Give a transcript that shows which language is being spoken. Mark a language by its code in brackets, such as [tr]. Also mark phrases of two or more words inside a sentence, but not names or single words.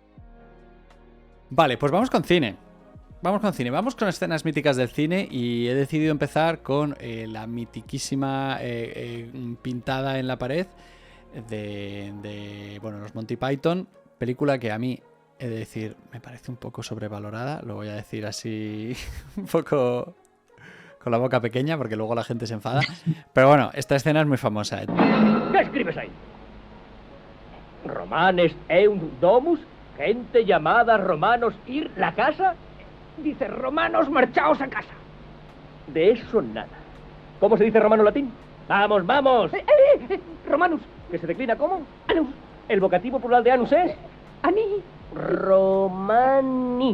[es] Vale, pues vamos con cine. Vamos con escenas míticas del cine, y he decidido empezar con la mitiquísima pintada en la pared de los Monty Python, película que a mí, he de decir, me parece un poco sobrevalorada, lo voy a decir así un poco con la boca pequeña porque luego la gente se enfada, pero bueno, esta escena es muy famosa. ¿Qué escribes ahí? [la] Romanes eunt domus, [es] gente llamada romanos ir la casa. Dice, romanos, marchaos a casa. De eso nada. ¿Cómo se dice romano latín? ¡Vamos, vamos! Romanus, que se declina ¿cómo? Anus. ¿El vocativo plural de anus es? [la] Ani. Romani.